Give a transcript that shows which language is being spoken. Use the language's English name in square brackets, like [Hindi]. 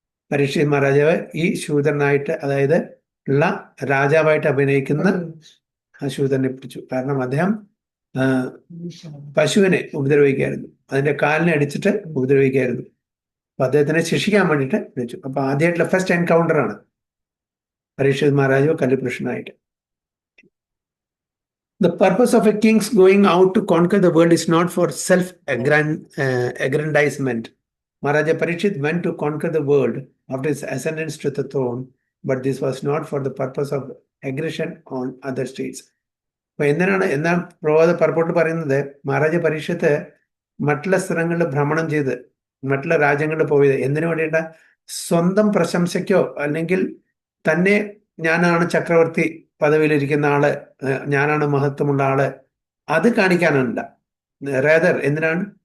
[Malayalam] പരീക്ഷിത് മഹാരാജാവ് ഈ ശൂദ്രനായിട്ട്, അതായത് ഉള്ള രാജാവായിട്ട് അഭിനയിക്കുന്ന ആ ശൂദ്രനെ പിടിച്ചു. കാരണം അദ്ദേഹം പശുവിനെ ഉപദ്രവിക്കുകയായിരുന്നു, അതിന്റെ കാലിനെ അടിച്ചിട്ട് ഉപദ്രവിക്കുകയായിരുന്നു. അപ്പൊ അദ്ദേഹത്തിനെ ശിക്ഷിക്കാൻ വേണ്ടിയിട്ട് വിളിച്ചു. അപ്പൊ ആദ്യമായിട്ടുള്ള ഫസ്റ്റ് എൻകൗണ്ടർ ആണ് പരീക്ഷിത് മഹാരാജാവ് കലിപുരുഷനായിട്ട്. [English] The purpose of a king's going out to conquer the world is not for self-aggrandizement. Maharaja Parikshit went to conquer the world after his ascendance to the throne, but this was not for the purpose of aggression on other states. [Malayalam] അപ്പൊ എന്നാ പ്രവാദ പർപ്പോട്ട് പറയുന്നത്, മഹാരാജ പരീക്ഷത്ത് മറ്റുള്ള സ്ഥലങ്ങളിൽ ഭ്രമണം ചെയ്ത് മറ്റുള്ള രാജ്യങ്ങളിൽ പോയത് എന്തിനു വേണ്ടിയിട്ട? സ്വന്തം പ്രശംസയ്ക്കോ അല്ലെങ്കിൽ തന്നെ ഞാനാണ് ചക്രവർത്തി പദവിയിലിരിക്കുന്ന ആള്, ഞാനാണ് മഹത്വമുള്ള ആള്, അത് കാണിക്കാനല്ല. റേദർ എന്തിനാണ്?